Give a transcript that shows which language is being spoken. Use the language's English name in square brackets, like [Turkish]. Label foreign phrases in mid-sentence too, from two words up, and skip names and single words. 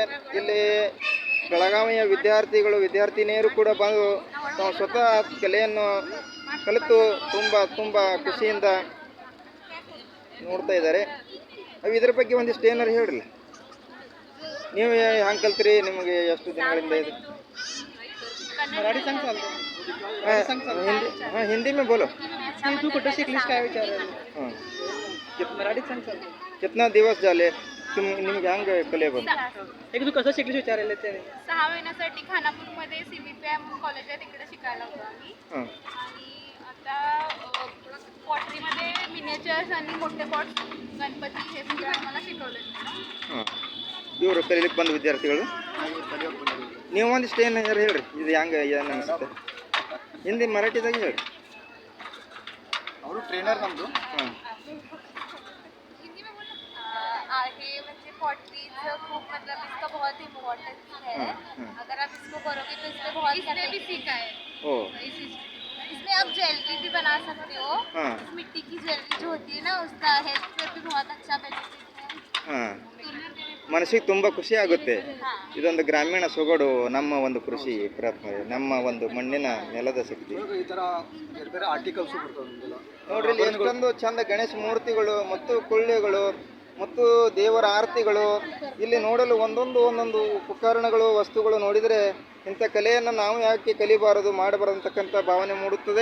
[Kannada] ಇಲ್ಲಿ ಬೆಳಗಾವಿಯ ವಿದ್ಯಾರ್ಥಿನಿಯರು ಕೂಡ ಬಂದು ಸ್ವತಃ ಕಲೆಯನ್ನು ಕಲಿತು ತುಂಬ ಖುಷಿಯಿಂದ ನೋಡ್ತಾ ಇದ್ದಾರೆ. ಇದ್ರ ಬಗ್ಗೆ ಒಂದಿಷ್ಟು ಏನಾರು ಹೇಳ್ರಿ. ನೀವು ಹ್ಯಾಂಗೆ ಕಲ್ತ್ರಿ? ನಿಮಗೆ ಎಷ್ಟು ದಿನಗಳಿಂದ ಇದೆ? [Marathi] मराठी सांग चालतं. [Hindi] हिंदी में बोलो. [Marathi] तू कुठं शिकलीस काय विचारायला? मराठीत सांग चालतं. कितना दिवस झाले [Kannada] निಮ್ಗೆ ಹಂಗೆ ಕಲೆ ಬಂದು? [Marathi] एक तू कसं शिकलीस विचारायला त्याने. 6 महिन्यासाठी खानापूरमध्ये CVP म्हणून कॉलेज आहे, तिकडे शिकायला होतो आम्ही. आणि आता पॉटरीमध्ये मिनिएचर्स आणि मोठे पॉट्स, गणपती हे सगळं आम्हाला शिकवलं. [Kannada] ಇವರು ಕಲೀಲಿಕ್ಕೆ ಬಂದ ವಿದ್ಯಾರ್ಥಿಗಳು. ನೀವು ಒಂದಿಷ್ಟು ಏನು ಹೇಳ್ರಿ, ಇದು ಹೆಂಗೆ ಏನು ಅನಿಸುತ್ತೆ? ಹಿಂದಿ ಮರಾಠಿದಾಗ ಹೇಳ್ರಿ. ಅವರು ಟ್ರೈನರ್ ನಮ್ಮದು. [Hindi] आगे [Marathi] म्हणजे पॉटरीचं खूप [Hindi] मतलब इसका बहुत इम्पोर्टेंस है. अगर आप इसको करोगे तो इसमें बहुत इसमें भी सीखा है. इसमें आप ज्वेलरी भी बना सकते हो. मिट्टी की ज्वेलरी जो होती है ना, उसका हेल्थ पे भी बहुत अच्छा बेनिफिट है. [Kannada] ಮನಸ್ಸಿಗೆ ತುಂಬ ಖುಷಿ ಆಗುತ್ತೆ. ಇದೊಂದು ಗ್ರಾಮೀಣ ಸೊಗಡು, ನಮ್ಮ ಒಂದು ಕೃಷಿ ಪ್ರಯತ್ನ, ನಮ್ಮ ಒಂದು ಮಣ್ಣಿನ ನೆಲದ ಶಕ್ತಿ. ಈ ಥರ ಬೇರೆ ಬೇರೆ ಆರ್ಟಿಕಲ್ಸು ಬರ್ತಾವೆ ನೋಡ್ರಿ. ಇಲ್ಲಿ ಎಷ್ಟೊಂದು ಚಂದ ಗಣೇಶ ಮೂರ್ತಿಗಳು ಮತ್ತು ಕೊಳ್ಳಿಗಳು ಮತ್ತು ದೇವರ ಆರತಿಗಳು ಇಲ್ಲಿ ನೋಡಲು ಒಂದೊಂದು ಉಪಕರಣಗಳು, ವಸ್ತುಗಳು ನೋಡಿದರೆ ಇಂಥ ಕಲೆಯನ್ನು ನಾವು ಯಾಕೆ ಕಲಿಬಾರದು, ಮಾಡಬಾರದು ಅಂತಕ್ಕಂಥ ಭಾವನೆ ಮೂಡುತ್ತದೆ.